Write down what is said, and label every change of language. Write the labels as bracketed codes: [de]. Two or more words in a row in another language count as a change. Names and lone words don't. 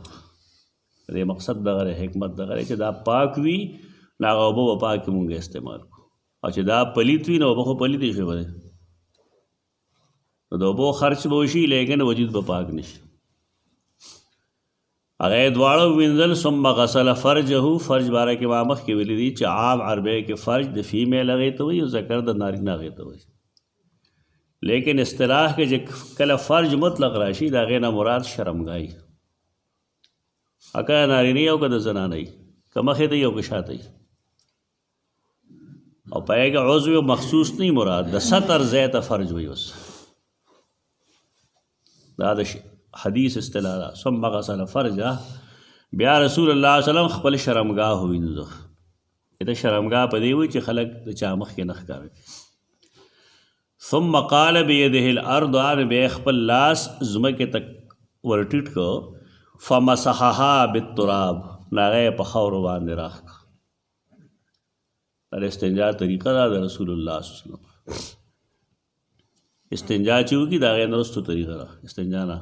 [ps] د دې مقصد دغه دی، حکمت دغه دی چې دا پاک وي، نو هغه اوبه به پاکې مونږ استعمال کړو. او چې دا پلیت وي نو اوبه خو پلیتې شوې به دی، نو د اوبو خرچ به وشي لیکن وجود به پاک نشي. هغه یې دواړه ووینځل. [ar] ثم غسل فرجه، [ps] فرج باره کې ما مخکې ویلي دي چې عام عربی کې فرج د فیمیل هغې ته وایي او ذکر د نارینه هغې ته وایي. لیکن اصطلاح کې چې کله فرج مطلق راشي د هغې نه مراد شرمګاهي، که نارینه او که د زنانه وي، که مخې ته وي او که شاته وي. او په هغې کې عضو مخصوص نه مراد، د ستر ځای ته فرج وایي. اوس دا د حدیث اصطلاح ده. [ar] ثم غسل فرجه، [ps] بیا رسول الله [ar] صلی الله علیه وسلم [ps] خپل شرمګاه ووینځه. د شرمګاه په دې وایي چې خلک د چا مخکې نه ښکاره کړي. [ar] ثم قال بيده الارض، [ps] بیا خپل لاس ځمکې ته ورټیټ کړه. [ar] فمسحها بالتراب، [ps] هغه یې په خاورو باندې راښ کړه. دا استنجا طریقه ده د رسول الله [ar] صلی الله علیه وسلم. [ps] استنجا چې وکړي د هغې نه وروسته طریقه ده، استنجا نه.